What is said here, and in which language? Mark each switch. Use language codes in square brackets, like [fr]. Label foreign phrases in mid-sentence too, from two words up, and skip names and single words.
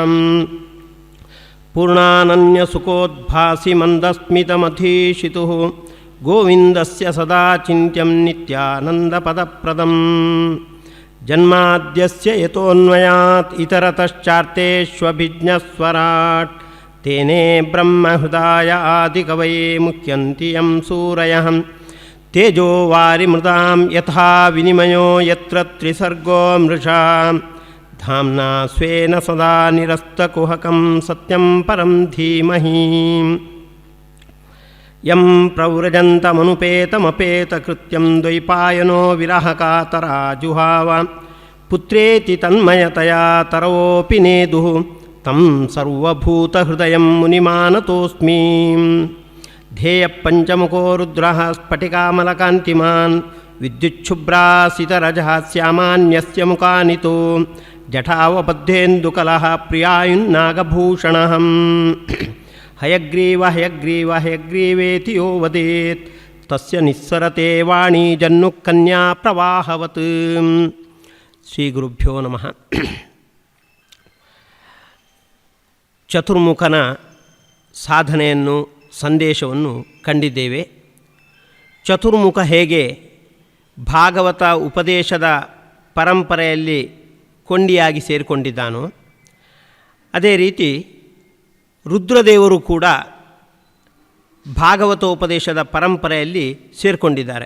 [sa] ಪೂರ್ಣಾನನ್ಯಸುಖೋದ್ಭಾಸಿ ಮಂದಸ್ಮಿತಮಧೀಶಿತುಃ ಗೋವಿಂದಸ್ಯ ಸದಾ ಚಿಂತ್ಯಂ ನಿತ್ಯಾನಂದಪದಪ್ರದಂ ಜನ್ಮಾದ್ಯಸ್ಯ ಯತೋನ್ವಯಾತ್ ಇತರತಶ್ಚಾರ್ತೇಷ್ವಭಿಜ್ಞಸ್ವರಾಟ್ ತೇನೇ ಬ್ರಹ್ಮಹೃದಾಯ ಆದಿಕವಯೇ ಮುಹ್ಯಂತಿ ಯಂ ಸೂರಯಃ ತೇಜೋ ವಾರಿಮೃತಾಂ ಯಥಾ ವಿನಿಮಯೋ ಯತ್ರ ತ್ರಿಸರ್ಗೋ ಮೃಷಾ ಧಾಮ್ನಾ ಸ್ವೇನ ಸದಾ ನಿರಸ್ತಕುಹಕಂ ಸತ್ಯಂ ಪರಂ ಧೀಮಹಿ ಯಂ ಪ್ರವ್ರಜಂತಮನುಪೇತಮಪೇತಕೃತ್ಯಂ ದ್ವೈಪಾಯನೋ ವಿರಹಕಾತರಾಜುಹಾವ ಪುತ್ರೇತಿ ತನ್ಮಯತಯಾ ತರವೋಪಿ ನೇದುಃ ತಂ ಸರ್ವಭೂತಹೃದಯಂ ಮುನಿಮಾನತೋಸ್ಮಿ ಧ್ಯೇಯಪಂಚಮುಖೋ ರುದ್ರಃ ಸ್ಫಟಿಕಾಮಲಕಾಂತಿಮಾನ್ ವಿದ್ಯುಚ್ಛುಭ್ರಾಸಿತರಜಃ ಶ್ಯಾಮಾನ್ಯಸ್ಯ ಮುಖಾನಿತೋ ಜಠಾವಬದ್ಧೇಂದುಕಲಃ ಪ್ರಿಯಾಯುನ್ನಾಗಭೂಷಣಃ ಹಯಗ್ರೀವ ಹಯಗ್ರೀವ ಹಯಗ್ರೀವೇತಿ ಯೋ ವದೇತ್ ತಸ್ಯ ನಿಸ್ಸರತೆ ವಾಣಿ ಜನ್ನು ಕನ್ಯಾ ಪ್ರವಾಹವತ್. ಶ್ರೀ ಗುರುಭ್ಯೋ ನಮಃ. [kn] ಚತುರ್ಮುಖನ ಸಾಧನೆಯನ್ನು ಸಂದೇಶವನ್ನು ಕಂಡಿದ್ದೇವೆ. ಚತುರ್ಮುಖ ಹೇಗೆ ಭಾಗವತ ಉಪದೇಶದ ಪರಂಪರೆಯಲ್ಲಿ ಕೊಂಡಿಯಾಗಿ ಸೇರಿಕೊಂಡಿದ್ದಾನೋ ಅದೇ ರೀತಿ ರುದ್ರದೇವರು ಕೂಡ ಭಾಗವತೋಪದೇಶದ ಪರಂಪರೆಯಲ್ಲಿ ಸೇರಿಕೊಂಡಿದ್ದಾರೆ.